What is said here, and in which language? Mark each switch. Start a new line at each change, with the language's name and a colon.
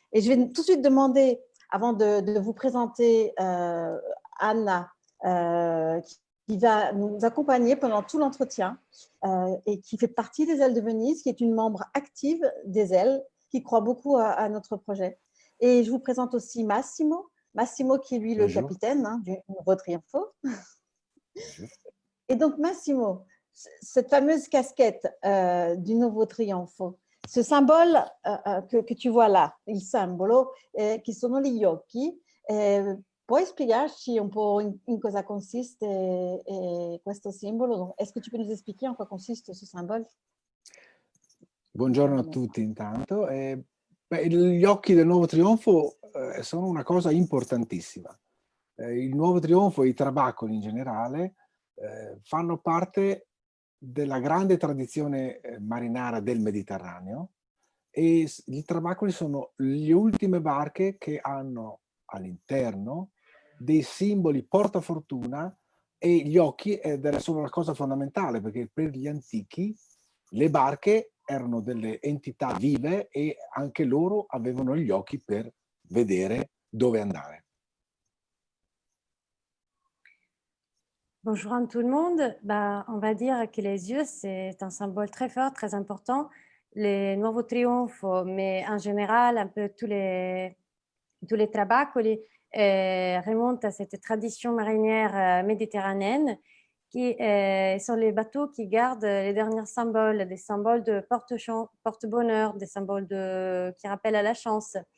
French: Et je vais tout de suite demander, avant de vous présenter Anna, qui va nous accompagner pendant tout l'entretien et qui fait partie des ailes de Venise, qui est une membre active des ailes, qui croit beaucoup à notre projet. Et je vous présente aussi Massimo. Massimo qui est lui le capitaine du nouveau Trionfo. Et donc Massimo, cette fameuse casquette du nouveau Trionfo, ce symbole que tu vois là,
Italian: il simbolo, qui sono gli occhi, puoi spiegarci un po' in cosa consiste questo simbolo?
French: Est-ce que tu peux nous expliquer en quoi consiste ce symbole?
Italian: Buongiorno a tutti intanto. Gli occhi del nuovo trionfo sono una cosa importantissima. Il nuovo trionfo e i trabacoli in generale fanno parte della grande tradizione marinara del Mediterraneo e i trabacoli sono le ultime barche che hanno all'interno dei simboli portafortuna e gli occhi sono una cosa fondamentale perché per gli antichi le barche erano delle entità vive e anche loro avevano gli occhi per vedere dove andare.
French: Bonjour à tout le monde. On va dire que les yeux, c'est un symbole très fort, très important. Les Nuovo Trionfo, mais en général, un peu tous les trabacoli remontent à cette tradition marinière méditerranéenne qui sont les bateaux qui gardent les derniers symboles, des symboles de porte-bonheur, des symboles qui rappellent à la chance.